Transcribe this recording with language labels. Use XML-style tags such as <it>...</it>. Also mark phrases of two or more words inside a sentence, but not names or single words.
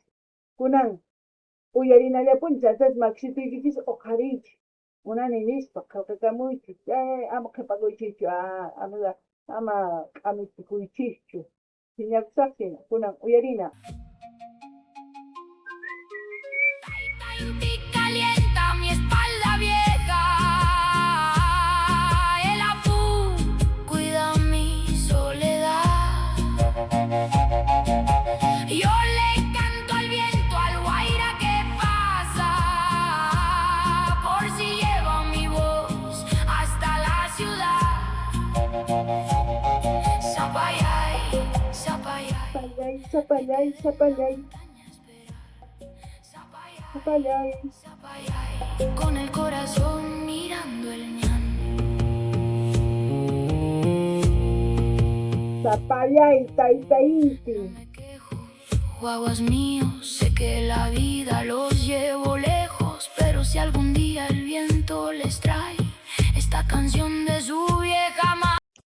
<qu>Kunan, uyarinallapun chantas maksituykichisoqariychis, munani nispa qillqakamuychis, ama qhipakuychischu, ama k'amichikuychischu, piñakusaqsina, kunan uyarina.</qu> <es>Inti calienta mi espalda vieja, el apu cuida mi soledad. Yo le canto al viento, al guaira que pasa, por si llevo mi voz hasta la ciudad.</es> <qu>Zapayay, zapayay. Sapalay, sapalay, sapalay, sapalay. Zapayay,</qu> <es>con el corazón mirando el ñan.</es> <qu>Sapalay, taitainti.</qu> <es>Me quejo, guaguas míos, sé que la vida los llevo lejos, pero si algún día el viento les trae esta canción de su vieja madre.</es>